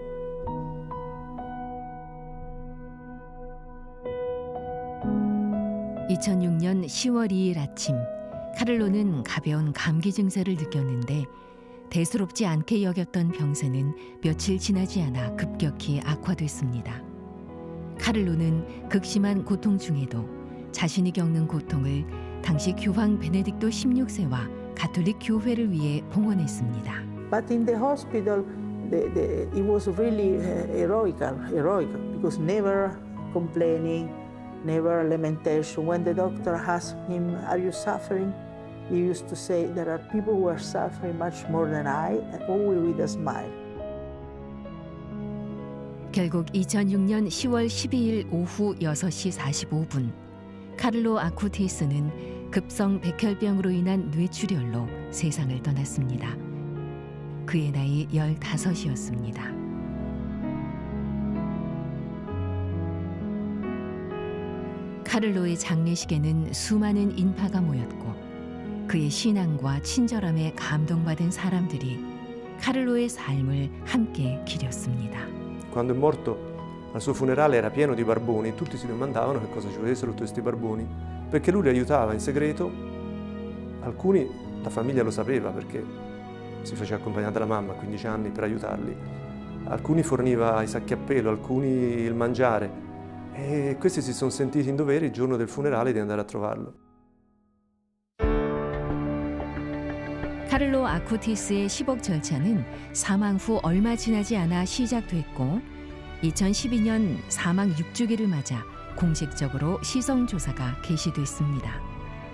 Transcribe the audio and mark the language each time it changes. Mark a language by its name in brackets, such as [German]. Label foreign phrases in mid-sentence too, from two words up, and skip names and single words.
[Korean] (2006년 10월 2일) 아침 카를로는 가벼운 감기 증세를 느꼈는데 대수롭지 않게 여겼던 병세는 며칠 지나지 않아 급격히 악화됐습니다. 카를로는 극심한 고통 중에도 자신이 겪는 고통을 당시 교황 베네딕토 16세와 가톨릭 교회를 위해 봉헌했습니다. [English] But in the hospital, it was really heroic, because never complaining, never lamentation. When the doctor asked him, "Are you suffering?" he used to say, "There are people who are suffering much more than I, and always with a smile." [Korean] 결국 2006년 10월 12일 오후 6시 45분 카를로 아쿠티스는 급성 백혈병으로 인한 뇌출혈로 세상을 떠났습니다. 그의 나이 15이었습니다. 카를로의 장례식에는 수많은 인파가 모였고 그의 신앙과 친절함에 감동받은 사람들이 카를로의 삶을 함께 기렸습니다. [Italian] Quando è morto, al suo funerale era pieno di barboni e tutti si domandavano che cosa ci volessero tutti questi barboni, perché lui li aiutava in segreto. Alcuni la famiglia lo sapeva perché si faceva accompagnare dalla mamma a 15 anni per aiutarli. Alcuni forniva i sacchi a pelo, alcuni il mangiare e questi si sono sentiti in dovere il giorno del funerale di andare a trovarlo. [Korean] 카를로 아쿠티스의 시복 절차는 사망 후 얼마 지나지 않아 시작됐고 2012년 사망 6주기를 맞아 공식적으로 시성조사가 개시됐습니다.